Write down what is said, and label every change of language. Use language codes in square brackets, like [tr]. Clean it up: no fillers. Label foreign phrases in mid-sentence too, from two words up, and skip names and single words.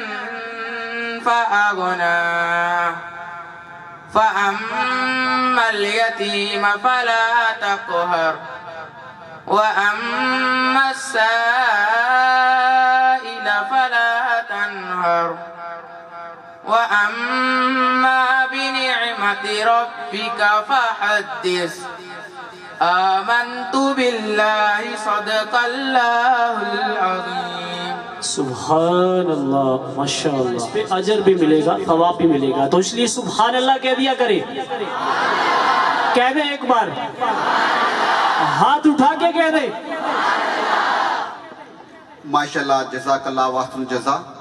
[ar] فأغنى، فأما اليتيم فلا تقهر، وأما السائل فلا تنهر، وأما بنعمة ربك فحدث. آمنت بالله صدق الله العظيم. سبحان اللہ، [ur] ماشاءاللہ، اس پہ اجر بھی ملے گا، ثواب بھی ملے گا، تو اس لیے [ar] سبحان اللہ [ur] کہہ دیا کریں، کہہ دیں ایک بار، ہاتھ اٹھا کے کہہ دیں۔ [ar] ماشاءاللہ، جزاک اللہ واحسن الجزا۔